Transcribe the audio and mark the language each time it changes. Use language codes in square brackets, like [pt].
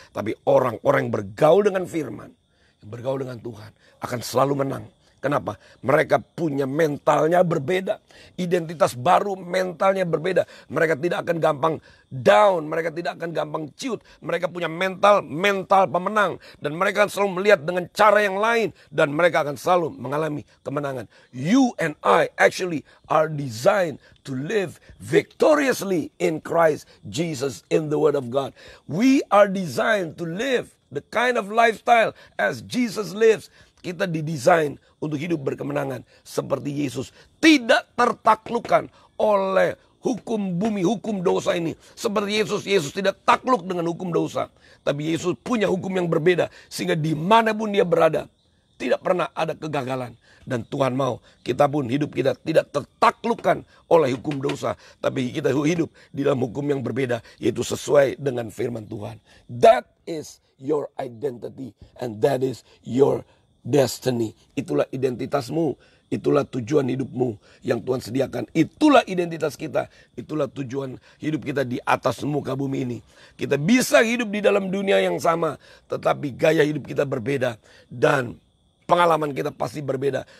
[id] Tapi orang-orang yang bergaul dengan firman, yang bergaul dengan Tuhan, akan selalu menang. Kenapa? Mereka punya mentalnya berbeda. Identitas baru, mentalnya berbeda. Mereka tidak akan gampang down. Mereka tidak akan gampang ciut. Mereka punya mental pemenang. Dan mereka akan selalu melihat dengan cara yang lain. Dan mereka akan selalu mengalami kemenangan. [en] You and I actually are designed to live victoriously in Christ Jesus, in the Word of God. We are designed to live the kind of lifestyle as Jesus lives. [id] Kita didesain untuk hidup berkemenangan seperti Yesus. Tidak tertaklukkan oleh hukum bumi, hukum dosa ini. Seperti Yesus tidak takluk dengan hukum dosa. Tapi Yesus punya hukum yang berbeda. Sehingga dimanapun dia berada, tidak pernah ada kegagalan. Dan Tuhan mau kita pun hidup kita tidak tertaklukkan oleh hukum dosa. Tapi kita hidup di dalam hukum yang berbeda, yaitu sesuai dengan firman Tuhan. [en] That is your identity and that is your destiny. [id] Itulah identitasmu, itulah tujuan hidupmu yang Tuhan sediakan. Itulah identitas kita, itulah tujuan hidup kita di atas muka bumi ini. Kita bisa hidup di dalam dunia yang sama, tetapi gaya hidup kita berbeda dan pengalaman kita pasti berbeda.